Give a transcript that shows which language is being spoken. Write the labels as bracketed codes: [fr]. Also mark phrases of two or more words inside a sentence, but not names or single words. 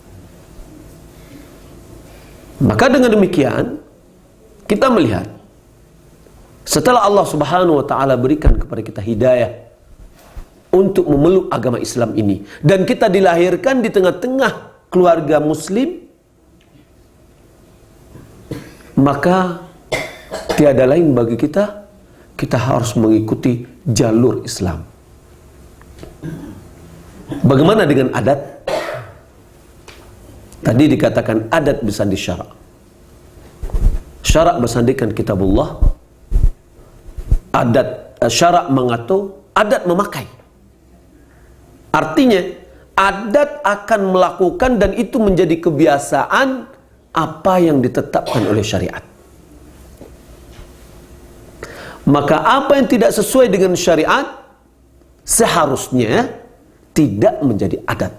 [id] Maka dengan demikian kita melihat, setelah Allah [ar] سبحانه وتعالى [id] berikan kepada kita hidayah untuk memeluk agama Islam ini, dan kita dilahirkan di tengah-tengah keluarga Muslim, maka tiada lain bagi kita, kita harus mengikuti jalur Islam. Bagaimana dengan adat? Tadi dikatakan adat bersandi syarak. Syarak bersandikan kitabullah. Adat syarak mengatur, adat memakai. Artinya adat akan melakukan dan itu menjadi kebiasaan apa yang ditetapkan oleh syariat. Maka apa yang tidak sesuai dengan syariat seharusnya tidak menjadi adat.